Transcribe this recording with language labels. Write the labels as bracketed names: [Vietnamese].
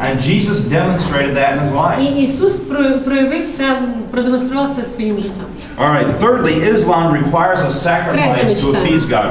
[English] And Jesus demonstrated that in his life. [Ukrainian] І Ісус проявив це, продемонстрував це своїм життям. [English] All right. Thirdly, Islam requires a sacrifice to appease God.